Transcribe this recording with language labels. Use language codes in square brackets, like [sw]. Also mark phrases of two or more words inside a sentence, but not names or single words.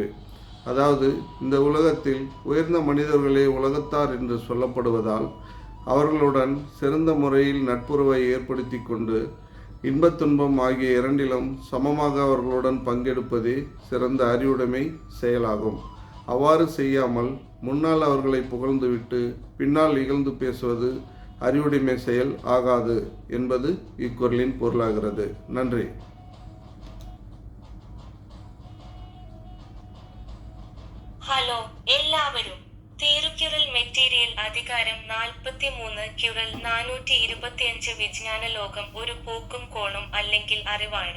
[ta] அதாவது, இந்த உலகத்தில் உயர்ந்த மனிதர்களே உலகத்தார் என்று சொல்லப்படுவதால் அவர்களுடன் சிறந்த முறையில் நட்புறவை ஏற்படுத்தி கொண்டு இன்பத் துன்பம் ஆகிய இரண்டிலும் சமமாக அவர்களுடன் பங்கெடுப்பதே சிறந்த அறிவுடைமை செயலாகும். அவ்வாறு செய்யாமல் முன்னால் அவர்களை புகழ்ந்துவிட்டு பின்னால் இகழ்ந்து பேசுவது அறிவுடைமை செயல் ஆகாது என்பது இக்குறளின் பொருளாகிறது. நன்றி. [ml] ഹലോ എല്ലാവരും. തിരുക്കുറൾ മെറ്റീരിയൽ അധികാരം 43 കുറൾ 425 വിജ്ഞാന ലോകം ഒരു പോക്കും കോണും അല്ലെങ്കിൽ അറിവാണ്.